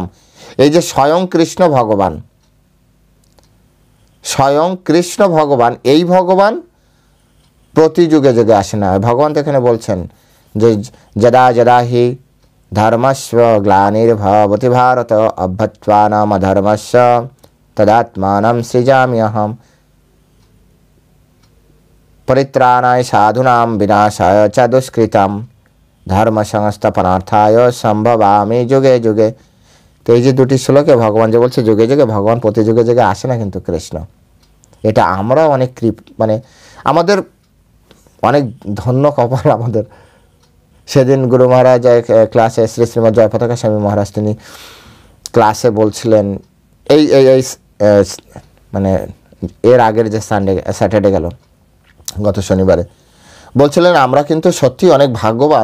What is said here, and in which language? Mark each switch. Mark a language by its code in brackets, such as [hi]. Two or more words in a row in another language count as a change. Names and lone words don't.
[bn] এই যে স্বয়ং কৃষ্ণ ভগবান, স্বয়ং কৃষ্ণ ভগবান, এই ভগবান প্রতি যুগে যুগে আসে না। ভগবান তো এখানে বলছেন যে [sa] যদা যদা হি ধর্মস্ব গ্লানির্ভবতি ভারত অভ্যত্বানাম ধর্মস্য তদাত্মানম সৃজাম্যহম পরিত্রাণায় সাধুনাম বিনাশায় চ দুষ্কৃতম ধর্ম সংস্থাপনার্থায় সম্ভবামি যুগে যুগে। [bn] তো এই যে দুটি শ্লোকে ভগবান যে বলছে যুগে যুগে, ভগবান প্রতি যুগে যুগে আসে না কিন্তু কৃষ্ণ। এটা আমরা অনেক মানে আমাদের অনেক ধন্য কপাল আমাদের। সেদিন গুরু মহারাজ ক্লাসে, শ্রী শ্রীমৎ জয়পতাকা স্বামী মহারাজ, তিনি ক্লাসে বলছিলেন, এই এই এই মানে এর আগের যে স্যাটারডে গেল, গত শনিবারে, বলছিলেন আমরা কিন্তু সত্যি অনেক ভাগ্যবান।